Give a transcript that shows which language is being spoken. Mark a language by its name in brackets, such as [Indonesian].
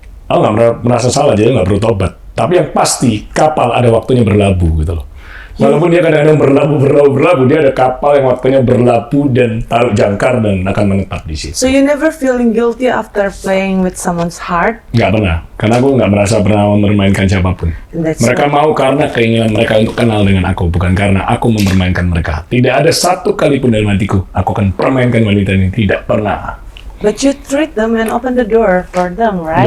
[Indonesian] aku nggak merasa salah jadi nggak perlu tobat. Tapi yang pasti kapal ada waktunya berlabuh gitu loh. Walaupun dia kadang-kadang berlabuh, dia ada kapal yang waktunya berlabuh dan taruh jangkar dan akan menetap di situ. [English] So you never feeling guilty after playing with someone's heart? [Indonesian] Nggak pernah, karena aku nggak merasa pernah mempermainkan siapapun. [English] That's [Indonesian] Mereka mau karena keinginan mereka untuk kenal dengan aku, bukan karena aku mempermainkan mereka. Tidak ada 1 kali pun dalam hatiku, aku akan permainkan wanita ini. Tidak pernah. [English] But you treat them and open the door for them, right?